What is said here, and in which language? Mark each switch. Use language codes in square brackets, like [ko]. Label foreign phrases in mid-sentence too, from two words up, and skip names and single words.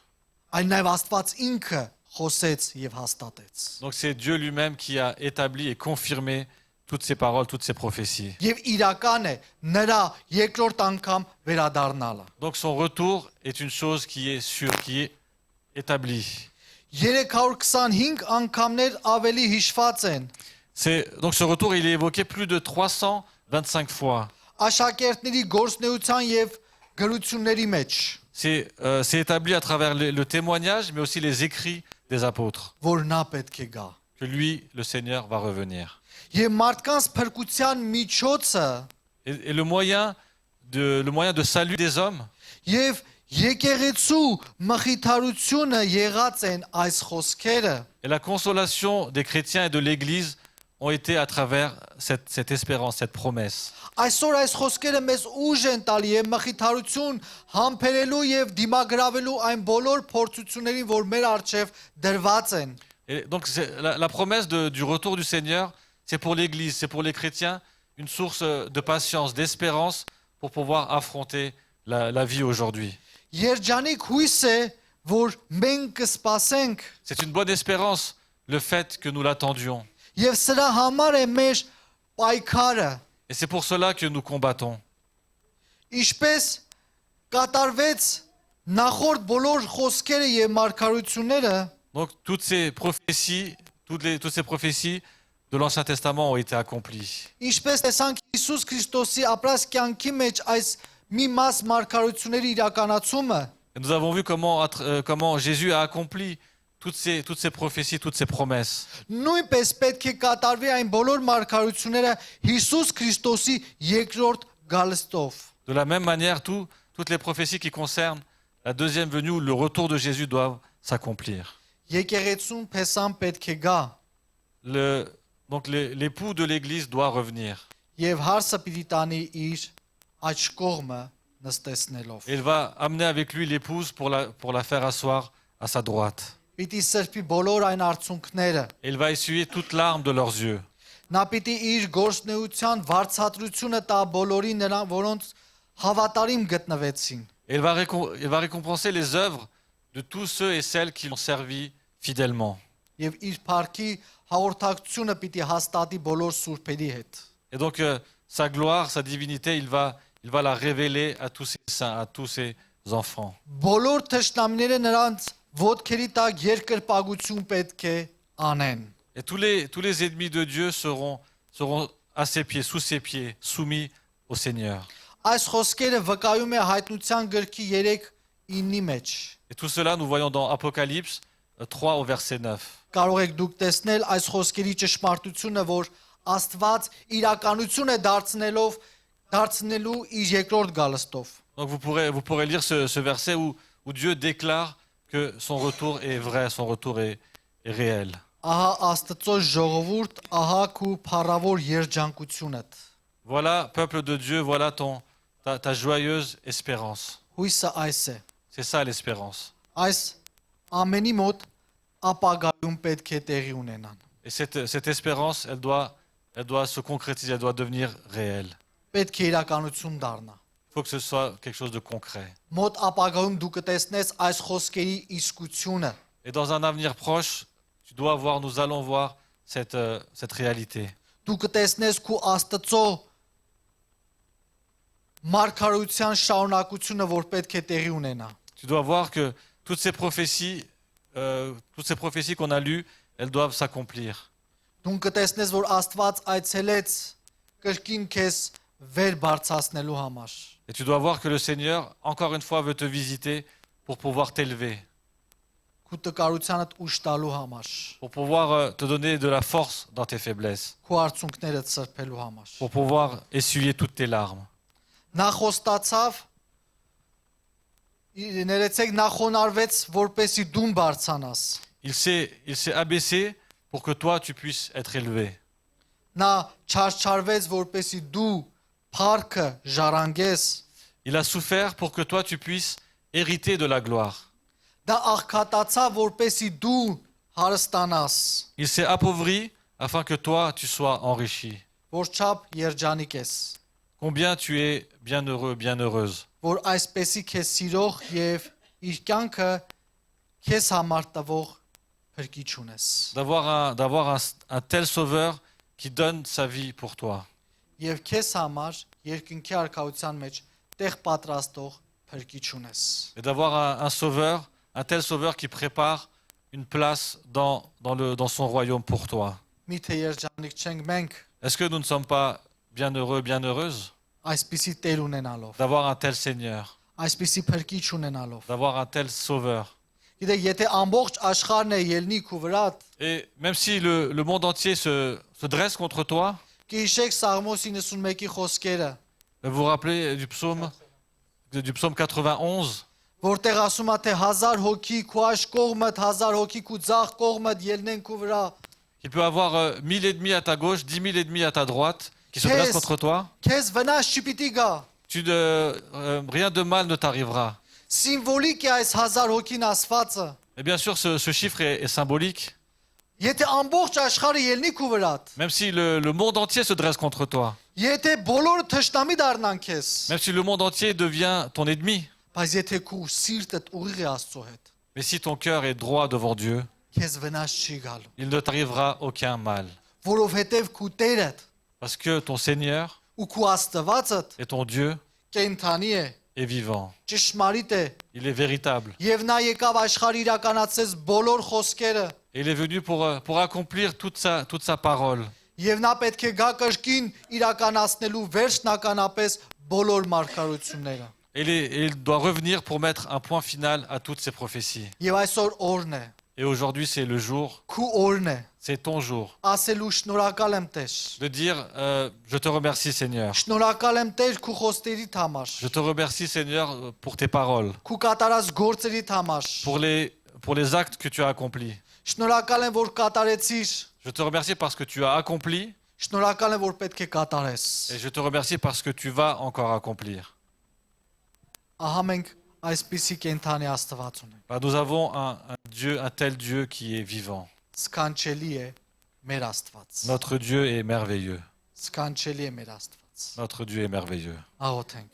[hy] այլ նաև Աստված ինքը խոսեց եւ հաստատեց։ [fr] Donc c'est Dieu lui-même qui a établi et confirmé toutes ces paroles, toutes ces prophéties. [hy] Եվ իրական է նրա երկրորդ անգամ վերադառնալը։ [fr] Donc son retour est une chose qui est sûre, qui est établie. [hy] 325 անգամներ ավելի հիշված են։ [fr] Donc ce retour, il est évoqué plus de 325 fois. [hy] Աշակերտների գործնեության եւ գրությունների մեջ, [fr] C'est établi à travers le témoignage, mais aussi les écrits des apôtres, [hy] որ նա պետք է գա։ [fr] que lui, le Seigneur, va revenir. [hy] Եվ մարդկանց փրկության միջոցը [fr] Et le moyen de salut des hommes, [hy] եւ եկեղեցու մխիթարությունը եղած են այս խոսքերը, [fr] et la consolation des chrétiens et de l'Église ont été à travers cette espérance, cette promesse. [hy] այսօր այս խոսքերը մեզ ուժ են տալի եւ մխիթարություն համբերելու եւ դիմագրավելու այն բոլոր փորձություններին, որ մեր առջև դրված են։ [fr] Et donc la promesse du retour du Seigneur, c'est pour l'Église, c'est pour les chrétiens, une source de patience, d'espérance pour pouvoir affronter la vie aujourd'hui. [hy] Երջանիկ հույս է, որ մենք կսպասենք [fr] C'est une bonne espérance, le fait que nous l'attendions. [hy] եւ սրա համար է մեր պայքարը։ [fr] Et c'est pour cela que nous combattons. [hy] Ինչպես կատարվեց նախորդ բոլոր խոսքերը եւ մարգարությունները, [fr] Donc toutes ces prophéties de l'Ancien Testament ont été accomplies. [hy] ինչպես տեսանք Հիսուս Քրիստոսի ապրած կյանքի մեջ այս մի մաս մարգարությունների իրականացումը, [fr] Et nous avons vu comment Jésus a accompli toutes ces prophéties, toutes ces promesses. [hy] նույնպես պետք է կատարվի այն բոլոր մարգարությունները Հիսուս Քրիստոսի երկրորդ գալստով։ [fr] De la même manière, toutes les prophéties qui concernent la deuxième venue ou le retour de Jésus doivent s'accomplir. [hy] Եկեղեցուն փեսան պետք է գա [fr] Donc l'époux de l'Église doit revenir. [hy] եւ հարսը պիտի տանի իր աջ կողմը նստեցնելով։ [fr] Et il va amener avec lui l'épouse pour la faire asseoir à sa droite. [hy] Պիտի սրբի բոլոր այն արցունքները։ [fr] Et il va essuyer toute larme de leurs yeux. [hy] Նա պիտի իր գործնեության վարձատրությունը տա բոլորի նրան, որոնց հավատարիմ գտնվեցին։ [fr] Et il va récompenser les œuvres de tous ceux et celles qui l'ont servi fidèlement. [hy] Եվ իր փառքի հաղորդակցությունը պիտի հաստատի բոլոր սուրբերի հետ։ [fr] Et donc sa gloire, sa divinité, il va la révéler à tous ses saints, à tous ses enfants. [hy] Բոլոր թշնամիները նրանց ոտքերի տակ երկրպագություն պետք է անեն։ [fr] Et tous les ennemis de Dieu seront à ses pieds, sous ses pieds, soumis au Seigneur. [hy] Այս խոսքերը վկայում է հայտնության գրքի 3:9-ի մեջ։ [fr] Et tout cela, nous voyons dans Apocalypse 3 au verset 9. [hy] Կարող եք դուք տեսնել այս խոսքերի ճշմարտությունը, որ Աստված իրականություն է դարձնելու իր երկրորդ գալստով։ [fr] Donc vous pourrez lire ce verset où Dieu déclare que son retour est vrai, son retour est réel. [hy] Ահա Աստծո ժողովուրդ, ահա քու փառավոր երջանկությունդ։ [fr] Voilà, peuple de Dieu, voilà ta joyeuse espérance. [hy] Հույսը այս է։ [fr] C'est ça l'espérance. [hy] Այս ամենի մոտ ապագայում պետք է տեղի ունենան։ [fr] Et cette espérance, elle doit se concrétiser, elle doit devenir réelle. [hy] Պետք է իրականություն dառնա։ [fr] Il faut que ce soit quelque chose de concret. [hy] Մոտ ապագայում դու կտեսնես այս խոսքերի իսկությունը։ [fr] Et dans un avenir proche, nous allons voir cette réalité. [hy] Դու կտեսնես քու Աստծո մարգարության շարունակությունը, որ պետք է տեղի ունենա։ [fr] Tu dois voir que toutes ces prophéties qu'on a lues, elles doivent s'accomplir. [hy] Դու կտեսնես, որ Աստված այցելեց կրկին քեզ վեր բարձրացնելու համար։ [fr] Et tu dois voir que le Seigneur, encore une fois, veut te visiter pour pouvoir t'élever, [hy] Քու տկարությանդ ուշ տալու համար։ [fr] pour pouvoir te donner de la force dans tes faiblesses, [hy] Քու արցունքներդ սրբելու համար։ [fr] pour pouvoir essuyer toutes tes larmes. [hy] Նա խոստացավ ներեցեք նա խոնարհվեց, որպեսի դու բարձրանաս։ [fr] Il s'est abaissé pour que toi, tu puisses être élevé. [hy] Նա չարչարվեց, որպեսի դու փառքը ժառանգես։ [fr] Il a souffert pour que toi, tu puisses hériter de la gloire. [hy] Դա աղքատացավ, որպեսի դու հարստանաս։ [fr] Il s'est appauvri afin que toi, tu sois enrichi. [hy] Որ չափ երջանիկ ես, [fr] Combien tu es bienheureux, bienheureuse. [hy] որ այսպեսի քեզ սիրող եւ իր կյանքը քեզ համար տվող փրկիչ ունես։ [fr] D'avoir un tel sauveur qui donne sa vie pour toi. [hy] Եվ քեզ համար երկնքի արքայության մեջ տեղ պատրաստող փրկիչ ունես։ [fr] Et d'avoir un tel sauveur qui prépare une place dans son royaume pour toi. [hy] Միթե երջանիկ չենք մենք [fr] Est-ce que nous ne sommes pas bienheureux, bienheureuses [hy] այսպիսի Տեր ունենալով, [fr] d'avoir un tel Seigneur, [hy] այսպիսի փրկիչ ունենալով։ [fr] d'avoir un tel sauveur? [hy] Գիտեք, եթե ամբողջ աշխարհն է ելնի քու վրա, [fr] Et même si le monde entier se dresse contre toi, [hy] կհիշեք Սաղմոս 91-ի խոսքերը, [fr] vous vous rappelez du psaume 91, [hy] որտեղ ասում է թե 1000 հոգի քու աշ կողմդ, 1000 հոգի քու ձախ կողմդ ելնեն քու վրա։ [fr] il peut avoir 1000 ennemis à ta gauche, 10 000 ennemis à ta droite qui se dressent contre toi. [hy] Քեզ վնաս չպիտի գա։ [fr] Rien de mal ne t'arrivera. [hy] Սիմվոլիկ է այս 1000 հոգին ասվածը։ [fr] Et bien sûr, ce chiffre est symbolique. [hy] Եթե ամբողջ աշխարհը ելնի քու վրա, [fr] Même si le monde entier se dresse contre toi, [hy] եթե բոլորը թշնամի դառնան քեզ, [fr] même si le monde entier devient ton ennemi, [hy] բայց եթե քու սիրտդ ուղիղ է Աստծո հետ, [fr] mais si ton cœur est droit devant Dieu, [hy] քեզ վնաս չի գալու, [fr] il ne t'arrivera aucun mal. [hy] որովհետև քու Տերդ [fr] Parce que ton Seigneur [hy] ու քու Աստվածդ [fr] et ton Dieu [hy] կենթանի է, [fr] est vivant. [hy] ճշմարիտ է, [fr] Il est véritable. [hy] եւ նա եկավ աշխարհը իրականացես բոլոր խոսքերը, [fr] Et il est venu pour accomplir toute sa parole. [hy] եւ նա պետք է գա կրկին իրականացնելու վերջնականապես բոլոր մարգարությունները։ [fr] Et il doit revenir pour mettre un point final à toutes ces prophéties. [hy] Եվ այսօր օրն է, [fr] Et aujourd'hui, c'est le jour, [hy] Քու օրն է։ [fr] c'est ton jour. [hy] Ասելու շնորհակալ եմ Տեր։ [fr] De dire, je te remercie Seigneur. [hy] Շնորհակալ եմ Տեր քու խոստերիդ համար։ [fr] Je te remercie Seigneur pour tes paroles, [hy] Քու կատարած գործերիդ համար։ [fr] pour les actes que tu as accomplis. [hy] Շնորհակալ եմ որ կատարեցիր։ [fr] Je te remercie parce que tu as accompli [hy] Շնորհակալ եմ որ պետք է կատարես։ [fr] et je te remercie parce que tu vas encore accomplir. [hy] Ահա մենք այսպիսի կենթանի Աստված ունենք։ [fr] Bah, nous avons un tel Dieu qui est vivant. [hy] Սքանչելի է մեր Աստված։ [fr] Notre Dieu est merveilleux. [hy] Սքանչելի է մեր Աստված։ [fr] Notre Dieu est merveilleux. [hy] Աղոթենք։